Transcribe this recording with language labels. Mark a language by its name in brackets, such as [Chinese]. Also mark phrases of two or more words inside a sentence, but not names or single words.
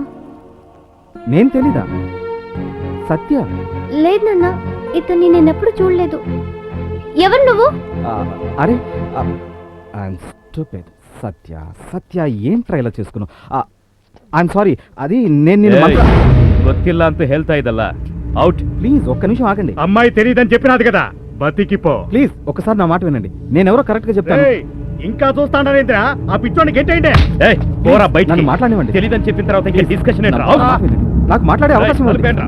[Telugu] నేను తెలీదా? సత్య. లేదు నాన్న, ఇతన్ని నేను ఎప్పుడు చూడలేదు. ఎవరు నువ్వు? అరే స్టూపిడ్. సత్య సత్య ఏంట్రా ఇలా చేసుకున్నావు? [English] I'm sorry, [Telugu] అది నేను నిన్ను [Kannada] ಏಯ್, ಗೊತ್ತಿಲ್ಲ ಅಂತ ಹೇಳ್ತಾ ಇದ್ದಲ್ಲ ಔಟ್. [Telugu] ప్లీజ్ ఒక్క నిమిషం ఆగండి. అమ్మాయి తెలియదని చెప్పినది కదా, బతికిపో. ప్లీజ్ ఒక్కసారి నా మాట వినండి. నేనెవరో కరెక్ట్ గా చెప్తాను. ఏయ్, ఇంకా చూస్తాంటారేంద్రా? ఆ పిచ్చోని గెట్టేయండి. ಏಯ್, పోరా బయట. నన్ను మాట్లాడనివ్వండి. తెలీదని చెప్పిన తర్వాత ఇంకా డిస్కషన్ ఏంట్రా? నా మాట వినండి. నాకు మాట్లాడే అవకాశం ఇవ్వండి. తలుపేంట్రా?